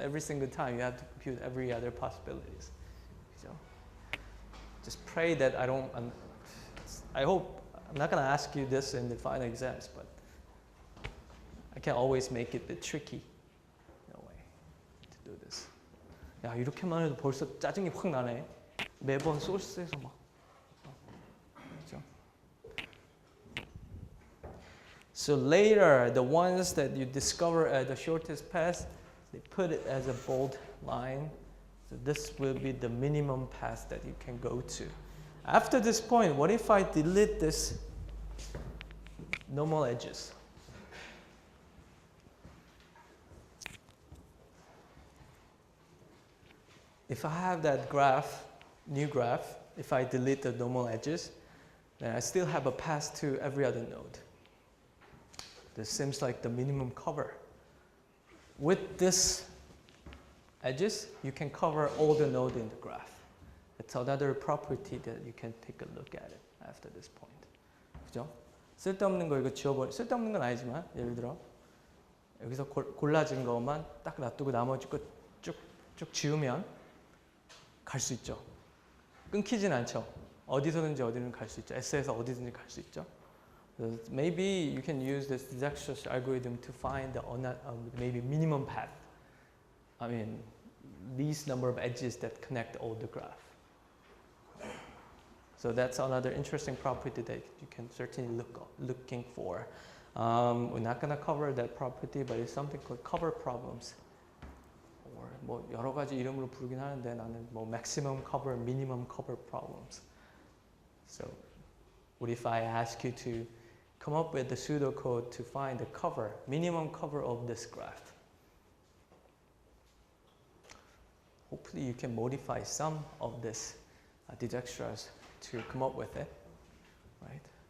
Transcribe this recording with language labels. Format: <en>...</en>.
<en>Every single time you have to compute every other possibilities. So just pray that I hope, I'm not going to ask you this in the final exams, but I can always make it a bit tricky in a way to do this.</en> <ko>야, 이렇게만 해도 벌써 짜증이 확 나네. 매번 소스에서 막. 그렇죠?</ko> <en>So later, the ones that you discover at the shortest path, they put it as a bold line. So this will be the minimum path that you can go to. After this point, what if I delete this normal edges? If I have that graph, new graph, if I delete the normal edges, then I still have a path to every other node. This seems like the minimum cover. With this edges, you can cover all the nodes in the graph. It's another property that you can take a look at it after this point.</en> <ko>그죠? 쓸데없는 거 이거 지워버려. 쓸데없는 건 아니지만 예를 들어 여기서 골라진 것만 딱 놔두고 나머지 거 쭉쭉 지우면 갈 수 있죠. 끊기진 않죠. 어디서든지 어디는 갈 수 있죠. S에서 어디든지 갈 수 있죠.</ko> <en>Maybe you can use this Dijkstra's algorithm to find the maybe minimum path. I mean, least number of edges that connect all the graph. So that's another interesting property that you can certainly looking for. We're not going to cover that property, but it's something called cover problems.</en> <ko>Or 뭐 여러 가지 이름으로 부르긴 하는데 나는 뭐</ko> <en>maximum cover, minimum cover problems. So what if I ask you to come up with the pseudocode to find the cover, minimum cover of this graph? Hopefully you can modify some of this Dijkstra's to come up with it, right?</en>